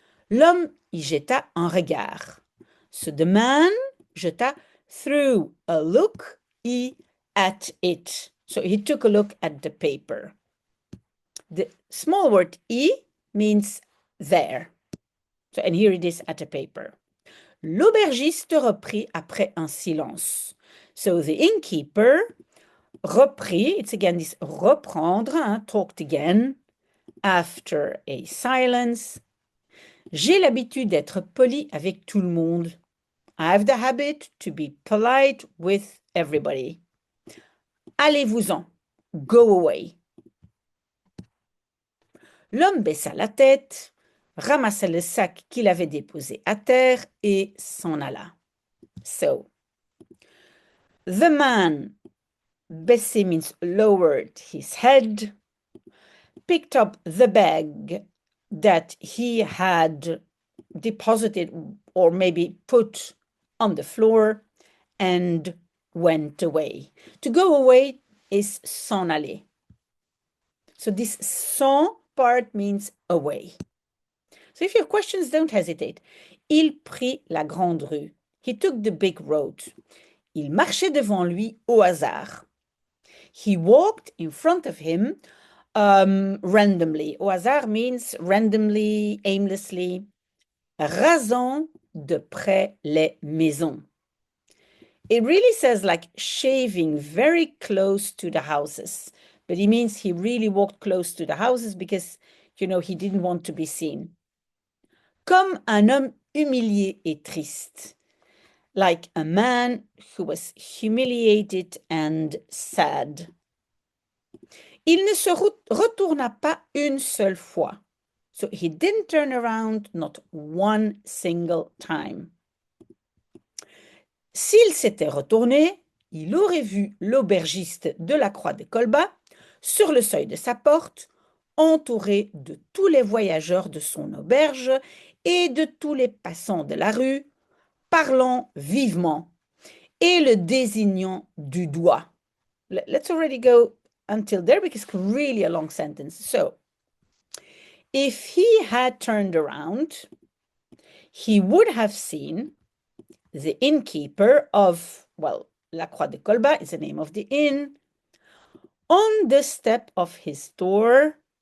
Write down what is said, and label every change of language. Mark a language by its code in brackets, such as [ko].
[fr] L'homme y jeta un regard. [en] So the man jeta threw a look at it. So he took a look at the paper. The small word y means there. So, and here it is at a paper. [fr] L'aubergiste reprit après un silence. [en] So the innkeeper reprit, it's again this reprendre, talked again, after a silence. [fr] J'ai l'habitude d'être poli avec tout le monde. [en] I have the habit to be polite with everybody. [fr] Allez-vous-en. [en] Go away. [fr] L'homme baissa la tête, ramassa le sac qu'il avait déposé à terre et s'en alla. [en] So, the man, baissé means lowered his head, picked up the bag that he had deposited or maybe put on the floor and went away. To go away is s'en aller. So this s'en part means away. So if you have questions, don't hesitate. [fr] Il prit la grande rue. [en] He took the big road. [fr] Il marchait devant lui au hasard. [en] He walked in front of him randomly. Au hasard means randomly, aimlessly. [fr] Rasant de près les maisons. [en] It really says like shaving very close to the houses. But it means he really walked close to the houses because, you know, he didn't want to be seen. [fr] Comme un homme humilié et triste. [en] Like a man who was humiliated and sad. [fr] Il ne se retourna pas une seule fois. [en] So he didn't turn around, not one single time. [fr] S'il s'était retourné, il aurait vu l'aubergiste de la Croix de Colbas sur le seuil de sa porte, entouré de tous les voyageurs de son auberge et de tous les passants de la rue, parlant vivement et le désignant du doigt. [en] Let's already go until there because it's really a long sentence. So, if he had turned around, he would have seen the innkeeper of, well, La Croix de Colbas is the name of the inn, on the step of his door.